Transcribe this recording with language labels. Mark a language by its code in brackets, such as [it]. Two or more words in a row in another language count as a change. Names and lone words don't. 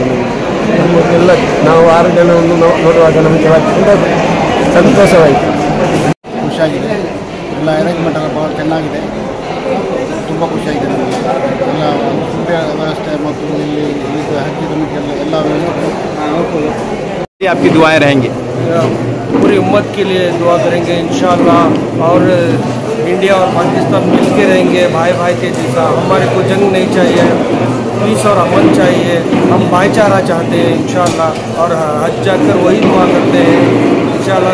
[kn] ನಮಗೆಲ್ಲ ನಾವು 6 ಜನವನ್ನು ನೋಡುವಾಗ ನಮಗೆ ತುಂಬ ಸಂತೋಷವಾಯಿತು. ಖುಷಿಯಾಗಿದೆ. ಎಲ್ಲ ಅರೇಂಜ್ಮೆಂಟ್ ಎಲ್ಲ ಭಾಳ ಚೆನ್ನಾಗಿದೆ. ತುಂಬ ಖುಷಿಯಾಗಿದೆ ನಮಗೆ. ಎಲ್ಲ ಫುಡ್ ವ್ಯವಸ್ಥೆ ಮತ್ತು ಇಲ್ಲಿ ಹಚ್ಚಿ ನಮಗೆಲ್ಲ ಎಲ್ಲ [hi] आपकी दुआएं रहेंगी? पूरी उम्मत के लिए दुआ करेंगे [ar] إن شاء الله. [hi] और इंडिया और पाकिस्तान मिल के रहेंगे भाई भाई के जैसा। हमारे को जंग नहीं चाहिए, पीस और अमन चाहिए। हम भाईचारा चाहते हैं [ar] إن شاء الله. [hi] और हज जाकर वही दुआ करते हैं [ar] إن شاء الله.